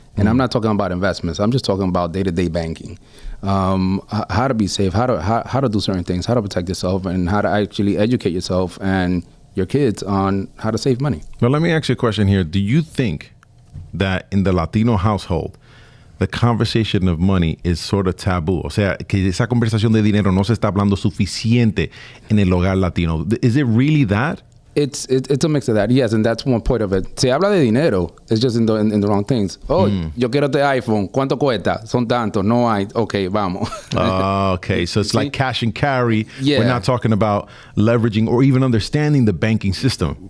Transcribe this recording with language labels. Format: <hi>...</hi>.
<en>And I'm not talking about investments. I'm just talking about day-to-day banking. How to be safe, how to do certain things, how to protect yourself, and how to actually educate yourself and your kids on how to save money. Well, let me ask you a question here. Do you think that in the Latino household, the conversation of money is sort of taboo?</en> <es>O sea, que esa conversación de dinero no se está hablando suficiente en el hogar latino.</es> <en>Is it really that? It's a mix of that, yes, and that's one point of it.</en> <es>Se habla de dinero,</es> <en>it's just in the wrong things.</en> <es>Oh, yo quiero este iPhone, ¿cuánto cuesta? Son tanto, no hay, okay, vamos.</es> <en>Okay, so it's like cash and carry. Yeah. We're not talking about leveraging or even understanding the banking system.</en>